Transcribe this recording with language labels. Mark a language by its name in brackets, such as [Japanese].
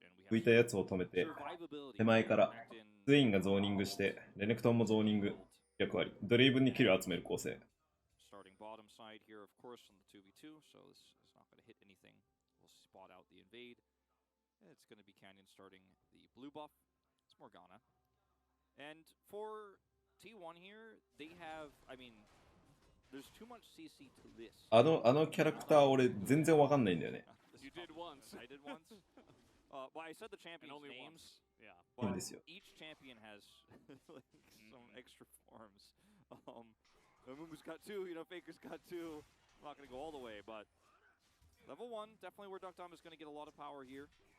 [Japanese] 浮いたやつを止めて、手前からツインがゾーニングして、レネクトンもゾーニング役割。ドレイブンにキルを集める構成。 [English] Starting bottom side here, of course, on the 2v2, so this is not going to hit anything. We'll spot out the invade. It's going to be Canyon starting the blue buff. It's Morgana. And for T1 here, they have, I mean, there's too much CC to this. [Japanese] あのキャラクター俺全然わかんないんだよね。 [English] You did once. I did once. Well, I said the champions' names. Yeah. But each champion has like some extra forms. Mumu's got two, you know, Faker's got two. I'm not going to go all the way, but level 1, definitely where Duck Dom is going to get a lot of power here.